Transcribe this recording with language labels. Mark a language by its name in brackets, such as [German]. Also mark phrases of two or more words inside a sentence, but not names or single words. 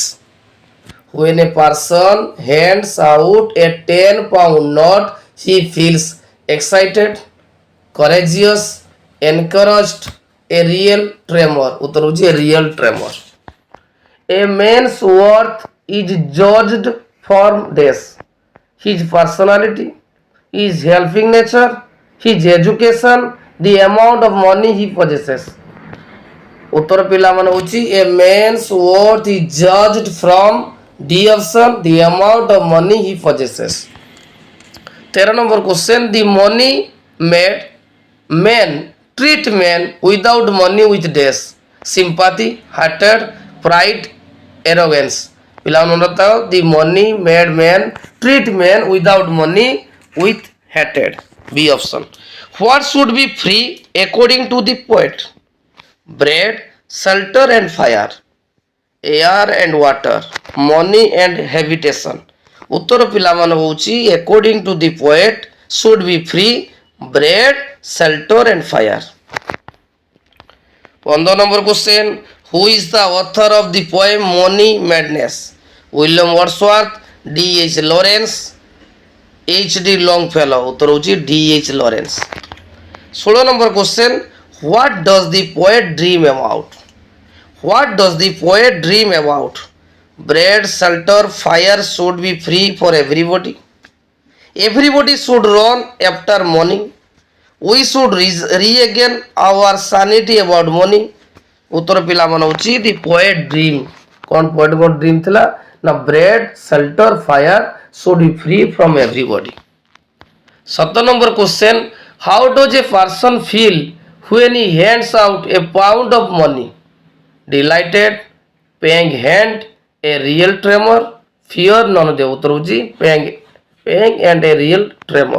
[English] When a person hands out a 10 pound note he feels excited, courageous, encouraged, a real tremor. [Odia] ଉତ୍ତର ହଉଚି [English] a real tremor. A man's worth is judged from this: his personality, his helping nature, his education, the amount of money he possesses. [Odia] ଉତ୍ତର ପିଲା ମାନେ ହଉଚି [English] a man's worth is judged from D option, the amount of money he possesses. 13 number question, the money made men treat men without money with dash: sympathy, hatred, pride, arrogance. [Odia] ପିଲା ମାନେ ବତାଓ, [English] the money made men treat men without money with hatred. B option. What should be free according to the poet? Bread, shelter and fire, air and water, money and habitation. [Odia] ଉତ୍ତର ପିଲା ମାନ ହଉଚି [English] according to the poet should be free bread, shelter and fire. 15 number question, who is the author of the poem Money Madness? William Wordsworth, D.H. Lawrence, H.D. Longfellow. [Odia] ଉତ୍ତର ହଉଚି D.H. Lawrence. [English] 16 number question, what does the poet dream about? What does the poet dream about? Bread, shelter, fire should be free for everybody. Everybody should run after money. We should regain our sanity about money. [Odia] ଉତ୍ତର ପିଲା ମନ ହଉଚି [English] the poet dream. कौन poet को dream [Odia] ଥିଲା ନା [English] bread, shelter, fire should be free from everybody. 17 number question, how does a person feel when he hands out a pound of money? Delighted, paying hand, a real tremor, fear, none of the [Odia] ଉତ୍ତର ହଉଚି [English] paying and a real tremor.